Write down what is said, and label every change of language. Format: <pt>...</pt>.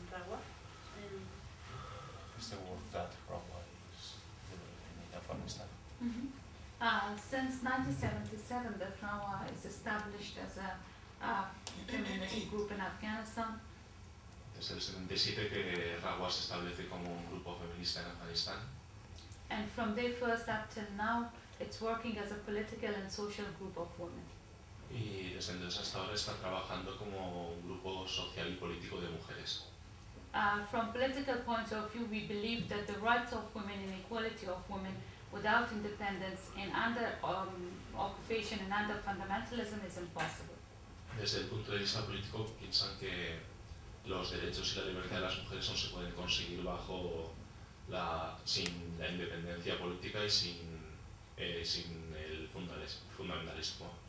<es>¿Cuál es el trabajo que hace en Afganistán Rawa? Es el trabajo que hace en Afganistán.</es> <en>Since 1977, the Rawa is established as a community group in Afghanistan.</en> <es>Desde el 77 que Rawa se establece como un grupo feminista en Afganistán.</es> <en>And from day first up till now, it's working as a political and social group of women.</en> <es>Y desde entonces hasta ahora está trabajando como un grupo social y político de mujeres.</es> <en>From political point of view, we believe that the rights of women and equality of women without independence and under occupation and under fundamentalism is impossible.</en> <es>Desde el punto de vista político, piensan que los derechos y la libertad de las mujeres no se pueden conseguir bajo la sin la independencia política y sin sin el fundamentalismo.</es>